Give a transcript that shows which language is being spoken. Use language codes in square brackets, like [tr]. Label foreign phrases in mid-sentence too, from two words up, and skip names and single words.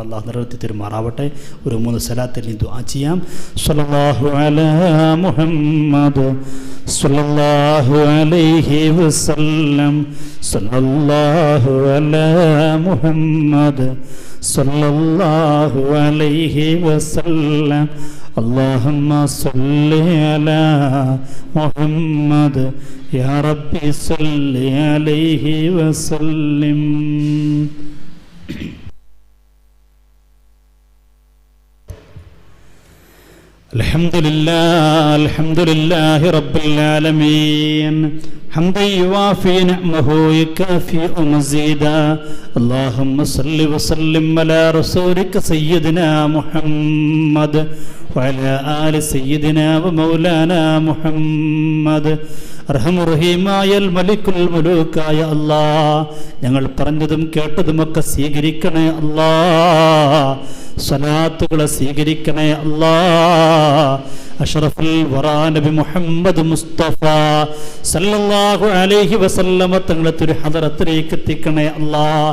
[ml] അല്ലാഹു നിറവേറ്റി തരുമാറാവട്ടെ. ഒരു 3 സ്വലാത്തിൽ ദുആ ചെയ്യാം. [ar] صلى الله على محمد صلى الله عليه وسلم صلى الله على محمد صلى الله عليه وسلم اللهم صل على محمد يا ربي صل عليه وسلم. الحمد لله رب العالمين حمدا يوافي نعمه يكافئ مزيدا. اللهم صل وسلم على رسولك سيدنا محمد وعلى آل سيدنا ومولانا محمد. [ml] അർഹമുറഹീമായ മലിക്കുൽ മുലൂക്കായ അല്ലാഹ്, ഞങ്ങൾ പറഞ്ഞതും കേട്ടതുമൊക്കെ സ്വീകരിക്കണേ അല്ലാഹ്. സ്വലാത്തുകളെ സ്വീകരിക്കണേ അല്ലാഹ്. [ar] أشرف الورى [ml] നബി മുഹമ്മദ് മുസ്തഫ [ar] صلى الله عليه وسلم [ml] തങ്ങളെ തിരു ഹദറത്തിലേക്ക് എത്തിക്കണേ അല്ലാഹ്.